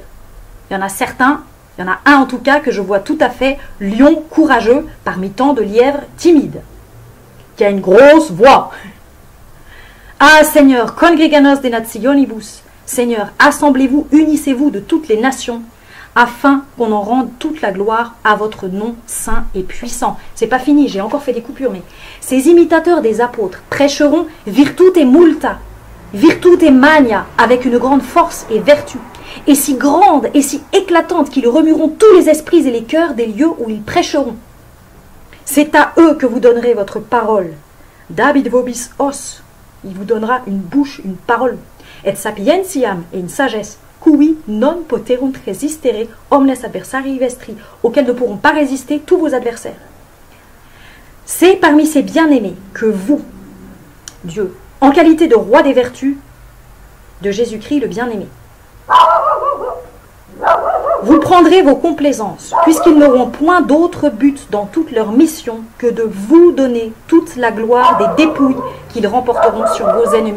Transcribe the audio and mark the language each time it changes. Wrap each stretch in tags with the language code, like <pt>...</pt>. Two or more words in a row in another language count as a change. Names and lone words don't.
<fr>Il y en a certains, il y en a un en tout cas que je vois tout à fait lion courageux parmi tant de lièvres timides, qui a une grosse voix. Ah Seigneur,</fr> <la>congreganos de nationibus,</la> <fr>Seigneur, assemblez-vous, unissez-vous de toutes les nations, afin qu'on en rende toute la gloire à votre nom saint et puissant. C'est pas fini, j'ai encore fait des coupures, mais ces imitateurs des apôtres prêcheront</fr> <la>virtute multa, virtute magna,</la> <fr>avec une grande force et vertu, et si grande et si éclatante qu'ils remueront tous les esprits et les cœurs des lieux où ils prêcheront. C'est à eux que vous donnerez votre parole.</fr> <la>David vobis os,</la> <fr>il vous donnera une bouche, une parole,</fr> <la>et sapientiam,</la> <fr>et une sagesse,</fr> <la>cui non poterunt resistere omnes adversarii vestri,</la> <fr>auxquels ne pourront pas résister tous vos adversaires. C'est parmi ces bien-aimés que vous, Dieu, en qualité de roi des vertus, de Jésus-Christ le bien-aimé, vous prendrez vos complaisances, puisqu'ils n'auront point d'autre but dans toute leur mission que de vous donner toute la gloire des dépouilles qu'ils remporteront sur vos ennemis.</fr>